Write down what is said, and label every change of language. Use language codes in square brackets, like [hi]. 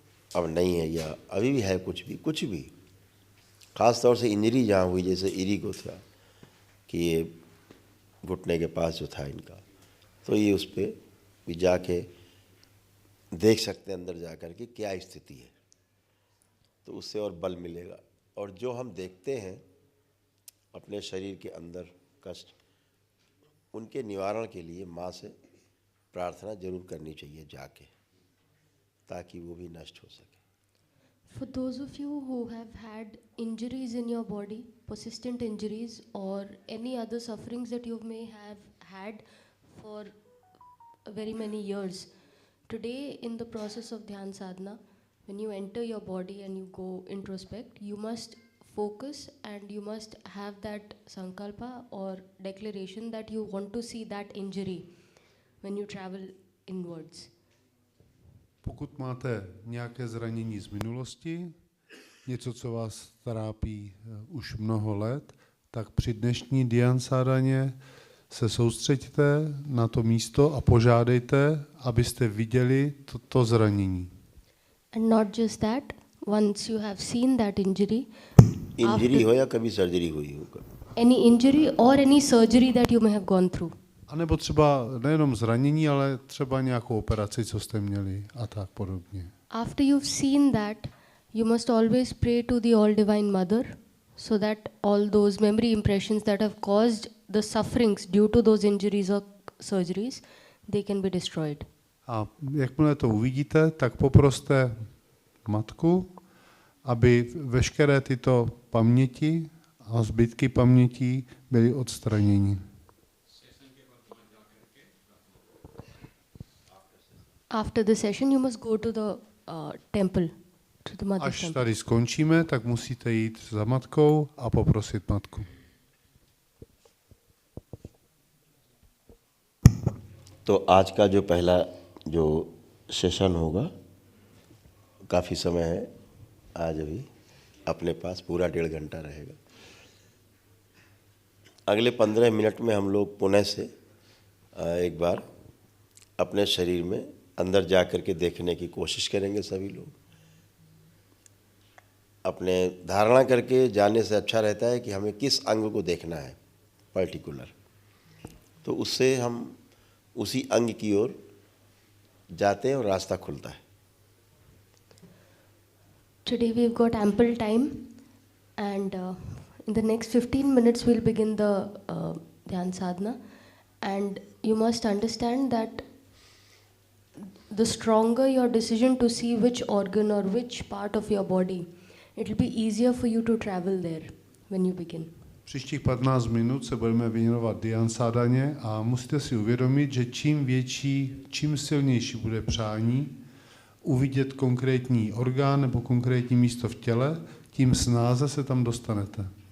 [hi] अब नहीं है या अभी भी है, कुछ भी ख़ास तौर से इंजरी जहाँ हुई, जैसे इरी को था कि ये घुटने के पास जो था इनका, तो ये उस पर भी जाके देख सकते हैं अंदर जा कर के क्या स्थिति है, तो उससे और बल मिलेगा। और जो हम देखते हैं अपने शरीर के अंदर कष्ट, उनके निवारण के लिए माँ से प्रार्थना जरूर करनी चाहिए जाके, ताकि वो भी नष्ट हो सके। [en] For those of you who have had injuries in your body, persistent injuries or any other sufferings that you may have had for very many years, today in the process of Dhyan Sadhana, when you enter your body and you go introspect, you must focus and you must have that sankalpa or declaration that you want to see that injury when you travel inwards. [cs] Pokud máte nějaké zranění z minulosti, něco, co vás trápí už mnoho let, tak při dnešní Dhyan Sadhaně se soustřeďte na to místo a požádejte, abyste viděli to zranění. [en] And not just that, once you have seen that injury, [hi] हो या कभी surgery हुई हो, [en] any injury or any surgery that you may have gone through. [cs] A nebo třeba nejenom zranění, ale třeba nějakou operaci, co jste měli a tak podobně. [en] After you've seen that, you must always pray to the All-Divine Mother so that all those memory impressions that have caused the sufferings due to those injuries or surgeries, they can be destroyed. [cs] A jakmile to uvidíte, tak poproste matku, aby veškeré tyto paměti a zbytky pamětí byly odstraněny. [en] After the session, you must go to the temple, to the mother's [cs] Až [en] temple. [cs] tady skončíme, tak musíte jít za matkou a poprosit matku. [hi] तो आज का जो पहला जो session होगा, काफ़ी समय है, आज अभी अपने पास पूरा 1.5 घंटा रहेगा। अगले 15 मिनट में हम लोग पुनः से एक बार अपने शरीर में अंदर जा कर के देखने की कोशिश करेंगे। सभी लोग अपने धारणा करके जाने से अच्छा रहता है कि हमें किस अंग को देखना है पर्टिकुलर, तो उससे हम उसी अंग की ओर जाते हैं और रास्ता खुलता है। [en] Today we've got ample time, and in the next 15 minutes we'll begin the Dhyan Sadhana, and you must understand that the stronger your decision to see which organ or which part of your body, it will be easier for you to travel there when you begin. [cs] Příštích 15 minut se budeme věnovat Dhyan Sadhaně a musíte si uvědomit, že čím větší, čím silnější bude přání uvidět konkrétní orgán nebo konkrétní místo v těle, tím snáze se tam dostanete.